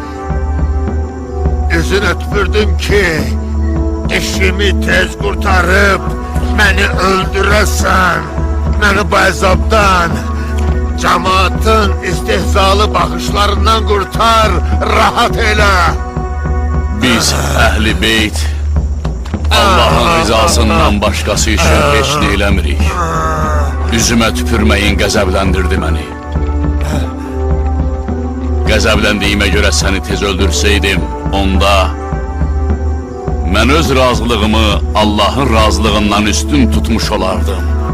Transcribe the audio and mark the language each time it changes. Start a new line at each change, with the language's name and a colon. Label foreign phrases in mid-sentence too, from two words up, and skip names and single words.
Turkish: Yüzüne tüpürdüm ki işimi tez kurtarıp beni öldüresen. Beni bu azaptan, cemaatın istihzalı bakışlarından kurtar,
Azerbaijani: rahat elə. Biz Əhl-i Beyt Allah'ın rızasından başkası için heç nə eləmirik. Üzümə tüpürməyin qəzəbləndirdi məni. Qəzəbləndiyimə görə səni tez öldürseydim, onda mən öz razılığımı Allah'ın razılığından üstün tutmuş olardım.